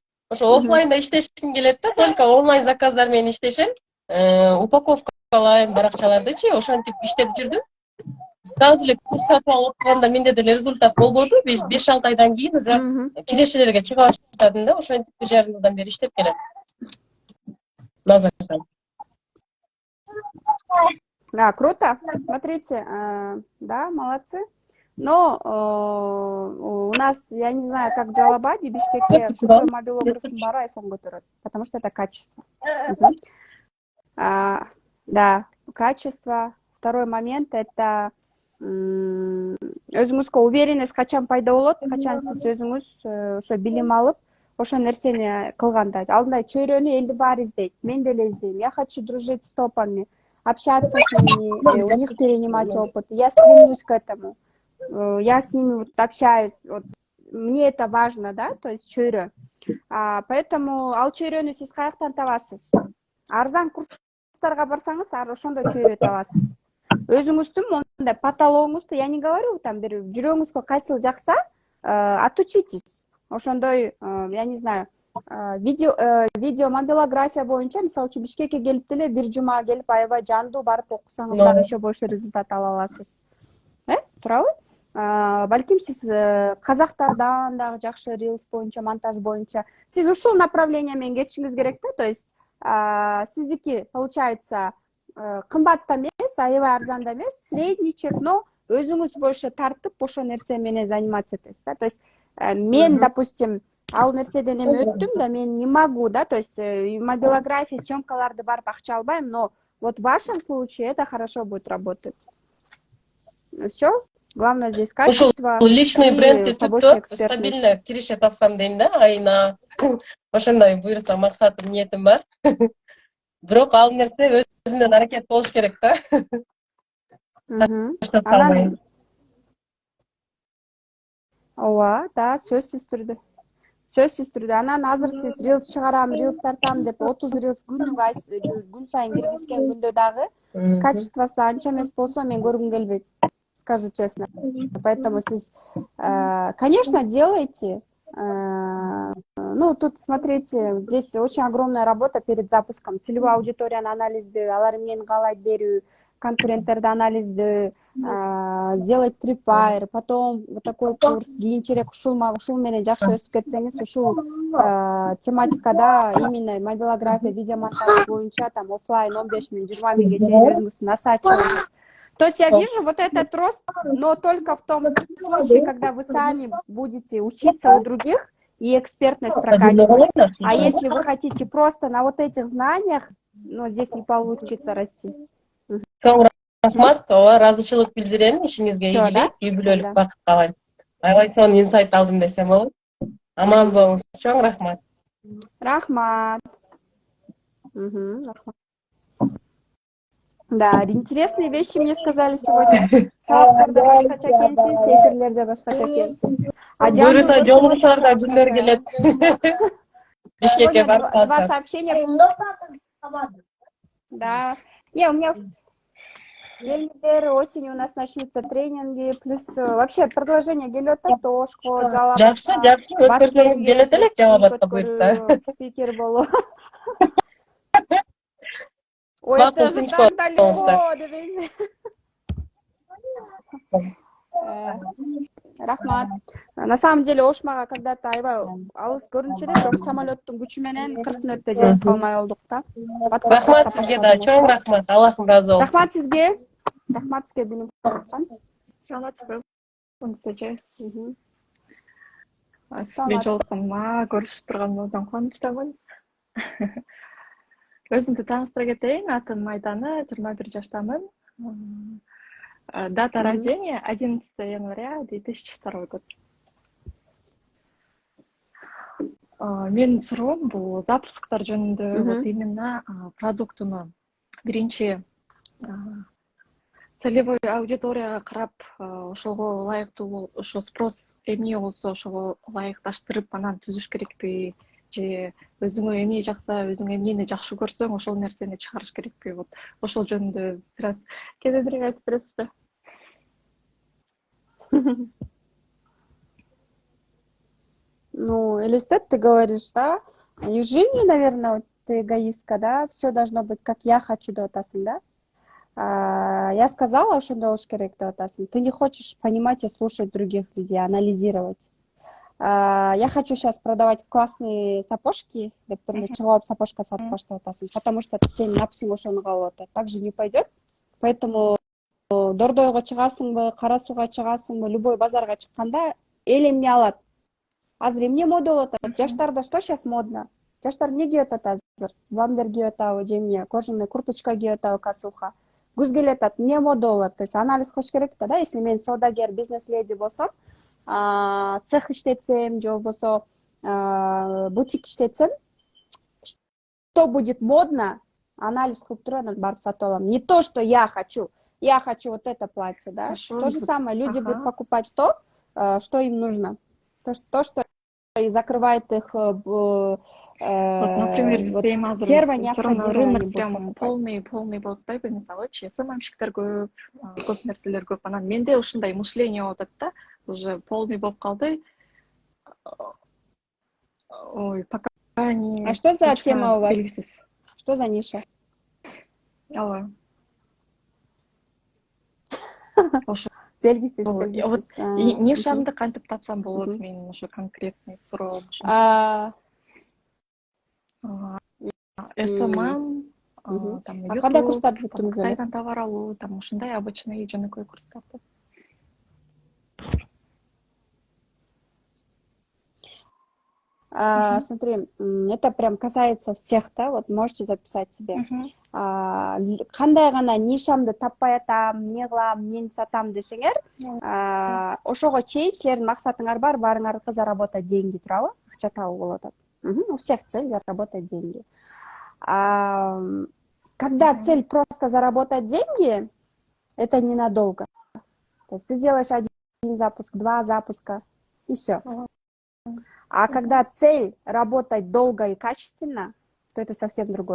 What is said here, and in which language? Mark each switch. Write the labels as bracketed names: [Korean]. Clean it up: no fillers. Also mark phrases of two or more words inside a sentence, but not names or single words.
[Kyrgyz] Ошо оффлайнда иштешким келет да, только онлайн заказдар менен иштешем. Упаковкалайм баракчалардычы, ошентип иштеп жүрдүм. Сразу эле курс сатып алып окуганда менде деле результат болбоду. 5-6 айдан кийин уже кирешелерге чыга баштадым да, ошентип 1,5 жылдан бери иштеп келем. [Russian] На заказ. Да, круто. Смотрите, да, молодцы. Но у нас, я не знаю, как в Джалабаде, Бишкеке, крутой [Kyrgyz] мобилографтың бары iPhone көтөрөт, [Russian] потому что это качество. Да, качество. Второй момент это [Kyrgyz] өзүңүзгө уверенность качан пайда болот, качан сиз өзүңүз ошо билим алып, ошо нерсени кылганда. Алдында чөйрөнү элди баары издейт. Мен деле издейм. [Russian] Я хочу дружить с топами, общаться с ними, у них перенимать опыт. Я стремлюсь к этому. Я с ними вот общаюсь. Вот. Мне это важно, да, то есть чөйрө. [Kyrgyz] Поэтому ал чөйрөнү сиз каяктан табасыз? Арзан курстарга барсаңыз, ошондой чөйрө табасыз. Өзүңүздүн мондай потологуңузду, [Russian] я не говорю, там [Kyrgyz] бир жүрөгүңүзгө кайсыл жакса, [Russian] отучитесь. [Kyrgyz] Ошондой, [Russian] я не знаю, [Kyrgyz] видео мобилография боюнча, мисалы үчүн Бишкекке келип деле бир жума келип аябай жандуу барып окусаңыз дагы [Russian] еще больше [Kyrgyz] результат ала аласыз. Туурабы? Балким сиз казактардан дагы жакшы рилс боюнча, монтаж боюнча сиз ушул направление менен кетишиңиз керек да, [Russian] то есть [Kyrgyz] сиздики получается кымбат да эмес, аябай арзан да эмес, [Russian] средний чек, [Kyrgyz] но өзүңүз больше тартып ошол нерсе менен заниматься этесиз да. [Russian] То есть [Kyrgyz] мен, допустим, ал нерседен эми өттүм да, мен [Russian] не могу, [Kyrgyz] да, [Russian] то есть [Kyrgyz] мобилография, съемкаларды барып акча албайм, [Russian] но вот в вашем случае это хорошо будет работать. Все. Главное здесь качество. [Kyrgyz] Ушул личный брендти түптөп стабильно киреше тапсам дейм да, айына. Ошондой буюрса максатым, ниетим бар. Бирок ал нерсе өзүнөн аракет болуш керек да. Анан ооба, да, сөзсүз түрдө. Анан азыр сиз рилс чыгарам, рилс тартам деп 30 рилс күн сайын киргизген күндө дагы качествосы анча эмес болсо мен көргүм келбейт, [Russian] скажу честно. Поэтому сиз, конечно, делайте. Ну, тут, смотрите, здесь очень огромная работа перед запуском. [Kyrgyz] Целевую аудиторияны анализдөө, алар эмнени каалайт берүү, конкуренттерди анализдөө, [Russian] сделать tripwire, потом вот такой курс, [Kyrgyz] кийинчерээк ушул менен жакшы өсүп кетсеңиз, ушул тематикада именно мобилография, видеомонтаж боюнча там оффлайн 15 миң, 20 миңге чейин өзүңүз [Russian] на сайт [Kyrgyz] чыгыңыз. [Russian] То есть я вижу вот этот рост, но только в том случае, когда вы сами будете учиться у других и экспертность прокачивать. А если вы хотите просто на вот этих знаниях, ну, здесь не получится расти. [Kyrgyz] Рахмат, ыраазычылык билдирем, ишиңизге ийгилик, үй бүлөлүк бакыт каалайм. Аябай сонун инсайт алдым десем болот. Аман болуңуз, чоң рахмат. Рахмат. [Russian] Да, интересные вещи мне сказали сегодня. [Kyrgyz] Сабактарда башкача экенсиз, эфирлерде башкача экенсиз. Буюрса жолугушууларда күндөр келет. Бишкекке барып калсам. [Russian] Два сообщения. Да. Не, у меня осенью у нас начнутся тренинги, плюс вообще продолжение [Kyrgyz] келет Тошко, Жалабатка. Жакшы, өткөрсөңүз келет элек Жалабатка буюрса. Спикер болу. [Russian] Ой, это же так далеко, девин. [Kyrgyz] Рахмат. [Russian] На самом деле [Kyrgyz] Ошмага когда-то аябай алыс көрүнчү эле, бирок самолеттун күчү менен 40 мүнөттө жетип калмай болдук да. Рахмат сизге да, чоң рахмат. Аллахым ыраазы болсун. Рахмат сизге. Рахмат сизге билим. Саламатсызбы? Сизге. Сизбен жолукканыма, көрүшүп турганымдан кубанычтамын. Өзүмдү тааныштыра кетейин. Атым Майданы, 21 жаштамын. [Russian] Дата рождения 11 января 2002 год. [Kyrgyz] Менин суроом бул запусктар жөнүндө, [Russian] вот именно [Kyrgyz] продуктуну биринчи целевой аудиторияга карап, ошого ылайыктуу ошо спрос эмне болсо ошого ылайыкташтырып анан түзүш керекпи, же өзүңө эмне жакса, өзүң эмнени жакшы көрсөң, ошол нерсени чыгарыш керекпи? Вот ошол жөнүндө бир аз кененирээк айтып бересизби? [Russian] Ну, Элистет, ты говоришь, да? И в жизни, наверное, вот ты эгоистка, да? Все должно быть, как я хочу, да, атасың, да? Я сказала, что да, [Kyrgyz] керек, да, атасың. [Russian] Ты не хочешь понимать и слушать других людей, анализировать. Я хочу сейчас продавать классные сапожки, [Kyrgyz] деп тұрмын, чыгып сапожка сатып баштап атасың, [Russian] потому что [Kyrgyz] сен напсың ошону каалап атат. [Russian] Так же не пойдет. [Kyrgyz] Поэтому Дордойго чыгасыңбы, Кара Сууга чыгасыңбы, любой базарга чыкканда эл эмне алат? Азыр эмне мода болуп атат? [Russian] Жаштарда что сейчас модно? [Kyrgyz] Жаштар эмне кийип атат азыр? Бамбер кийип атабы, же эмне? [Russian] Кожаный курточка [Kyrgyz] кийип атабы, косуха. Күз келатат, эмне мода болот? [Russian] То есть [Kyrgyz] анализ кылыш керек да, если мен саудагер, бизнес-леди болсом, цех иштетсем, же болбосо бутик иштетсем, [Russian] что будет модно, [Kyrgyz] анализ кылып туруп анан барып сатып алам. [Russian] Не то, что я хочу вот это платье, да? То же самое, люди будут покупать то, что им нужно. То, что и закрывает их Вот, например, [Kyrgyz] бизде эми азыр [Russian] первое всё равно необходимое рынок они прям будут покупать. [Kyrgyz] полный болуп атпайбы? Мисалычы, СММщиктер көп нерселер көп. Анан менде ушундай мышление болуп атат да, уже полный болуп калды. [Russian] Ой, пока не... А что за точно тема у вас? [Kyrgyz] белгисиз. [Russian] Что за ниша? [Kyrgyz] Ооба. Ошо Белгисиз, [Russian] вот [Kyrgyz] белгисиз. нишамды кантип тапсам болот? Менин ошо конкретный суроом ошо. СММ, там А кандай YouTube, курстарды там бүттүңүз эле? Кытайдан товар алуу, там ушундай обычный жөнөкөй курстарды. [Russian] Смотри, это прям касается всех, да, вот можете записать себе. [Kyrgyz] Кандай гана нишамды таппай атам, эмне кылам, эмнени сатам десеңер, ошого чейин силердин максатыңар бар, баарыңарды [Russian] заработать деньги, [Kyrgyz] туурабы? Акча табуу болуп атат. [Russian] У всех цель заработать деньги. Когда цель просто заработать деньги, это ненадолго. То есть ты сделаешь один запуск, 2 запуска, и все. А когда цель работать долго и качественно, то это совсем другое.